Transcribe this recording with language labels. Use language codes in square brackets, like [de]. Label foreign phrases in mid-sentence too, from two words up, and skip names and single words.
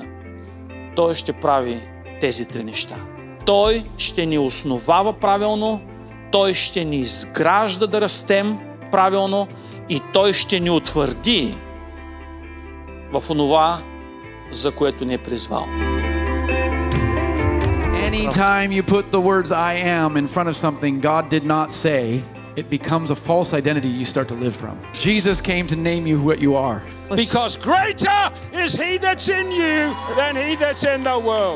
[bg] Той ще прави тези три неща. Той ще ни основава правилно, Той ще ни изгражда да растем правилно и Той ще ни утвърди в онова, за което ни е призвал. [en] Anytime you put the words I am in front of something God did not say, it becomes a false identity you start to live from. Jesus came to name you what you are. Because greater is He that's in you than he that's in the world.